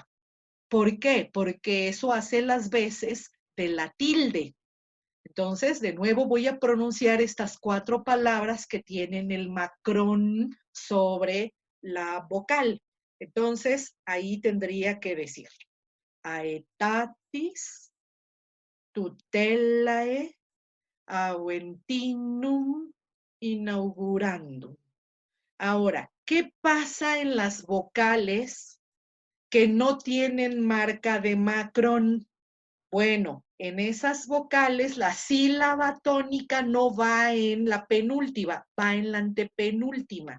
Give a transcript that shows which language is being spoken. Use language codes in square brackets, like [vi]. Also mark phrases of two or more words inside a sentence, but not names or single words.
[es] ¿Por qué? Porque eso hace las veces de la tilde. Entonces, de nuevo voy a pronunciar estas 4 palabras que tienen el macrón sobre la vocal. Entonces, ahí tendría que decir [la] aetatis, tutelae, aventinum, inaugurandum. [es] Ahora, ¿qué pasa en las vocales que no tienen marca de macrón? Bueno, en esas vocales la sílaba tónica no va en la penúltima, va en la antepenúltima.